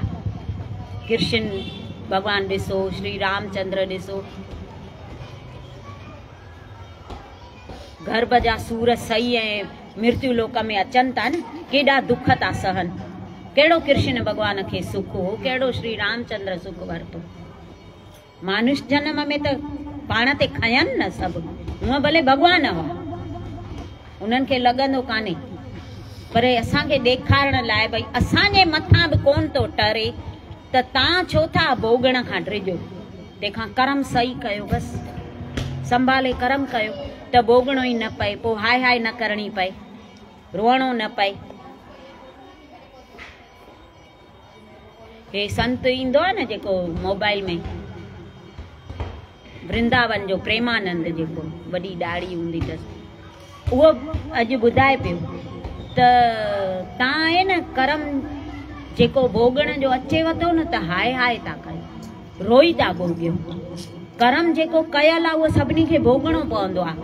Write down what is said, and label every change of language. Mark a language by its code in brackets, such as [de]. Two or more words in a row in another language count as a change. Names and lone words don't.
[sd] कृष्ण भगवान ॾिसो, श्री रामचंद्र ॾिसो, गर्भ जा सूर सही ऐं मृत्यु लोक में अचनि था न, केॾा दुख था सहनि। कहिड़ो कृष्ण भगवान खे सुख हो, कहिड़ो श्री रामचंद्र सुख वरितो। मानुष जन्म में त पाण ते खयनि न सभु, हूअं भले भगवान हुआ, उन्हनि खे लॻंदो कान्हे, पर असांखे ॾेखारण लाइ भई असांजे मथां बि कोन थो टरे, त तव्हां छो था भोगण खां ड्रिजो। तंहिंखां कर्म सही कयो, बसि संभाले कर्म कयो त भोगणो ई न पए, पोइ हाय हाय न करणी पए, रोअणो न पए। हे संत ईंदो आहे न जेको मोबाइल में, वृंदावन जो प्रेमानंद, जेको वॾी ॾाढ़ी हूंदी अथसि, उहो अॼु ॿुधाए पियो त तव्हां आहे न कर्म जेको भोगण जो अचेव थो न, त हाय हाय था कयो, रोई था भोगियो। कर्म जेको कयल आहे उहो सभिनी खे भोगणो पवंदो आहे।